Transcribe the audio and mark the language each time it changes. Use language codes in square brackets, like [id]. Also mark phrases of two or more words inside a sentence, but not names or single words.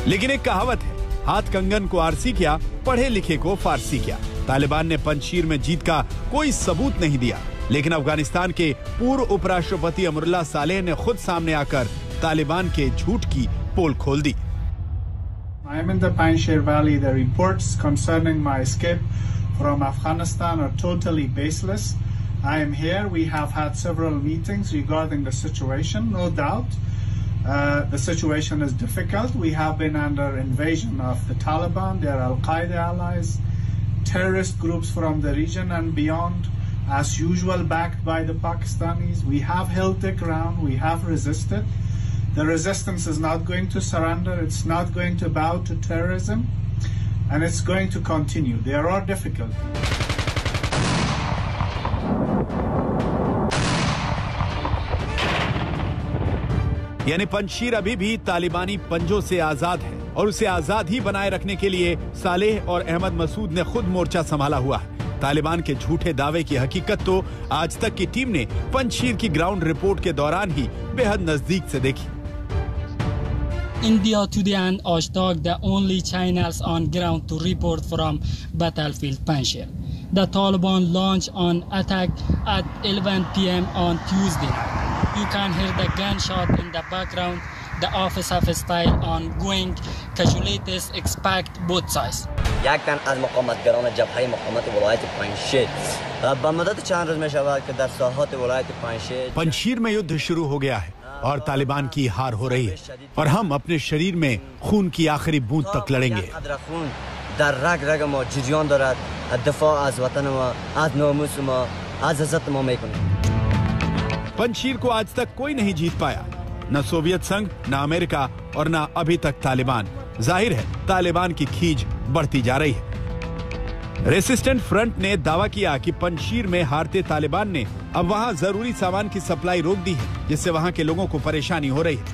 [hi] लेकिन एक कहावत है, हाथ कंगन को आरसी किया, पढ़े लिखे को फारसी किया। तालिबान ने पंजशीर में जीत का कोई सबूत नहीं दिया, लेकिन अफगानिस्तान के पूर्व उपराष्ट्रपति अमरुल्लाह सालेह ने खुद सामने आकर तालिबान के झूठ की पोल खोल दी। [en] I am in the Panjshir Valley. The reports concerning my escape from Afghanistan are totally baseless. I am here. We have had several meetings regarding the situation. No doubt, the situation is difficult. We have been under invasion of the Taliban, their Al-Qaeda allies, terrorist groups from the region and beyond, as usual backed by the Pakistanis. We have held the ground. We have resisted. The resistance is not going to surrender. It's not going to bow to terrorism, and it's going to continue. There are difficulties. [hi] यानी पंजशीर अभी भी तालिबानी पंजों से आजाद है और उसे आजाद ही बनाए रखने के लिए सालेह और अहमद मसूद ने खुद मोर्चा संभाला हुआ है। तालिबान के झूठे दावे की हकीकत तो आज तक की टीम ने पंजशीर की [en] ground report [hi] के दौरान ही बेहद नजदीक से देखी। [en] India Today and Ashtag, the only channels on ground to report from battlefield Panjshir. The Taliban launched an attack at 11 p.m. on Tuesday. You can hear the gunshot in the background. The office of style ongoing. Casualties expect both sides. [fa] یک تن از مقاومتگران جبهه مقاومت ولایت پنجشیر به مدت چند روز می شود که در ساحات ولایت پنجشیر [hi] पंजशीर में युद्ध शुरू हो गया है और तालिबान की हार हो रही है और हम अपने शरीर में खून की आखिरी बूंद तक लड़ेंगे। [fa] خون در رگ رگ ما جریان دارد. دفاع از وطن ما، از ناموس ما، از عزت ما میکنیم. [hi] पंजशीर को आज तक कोई नहीं जीत पाया, न सोवियत संघ, न अमेरिका और न अभी तक तालिबान। जाहिर है तालिबान की खींच बढ़ती जा रही है। [en] resistant front [hi] ने दावा किया कि पंजशीर में हारते तालिबान ने अब वहां जरूरी सामान की सप्लाई रोक दी है, जिससे वहां के लोगों को परेशानी हो रही है।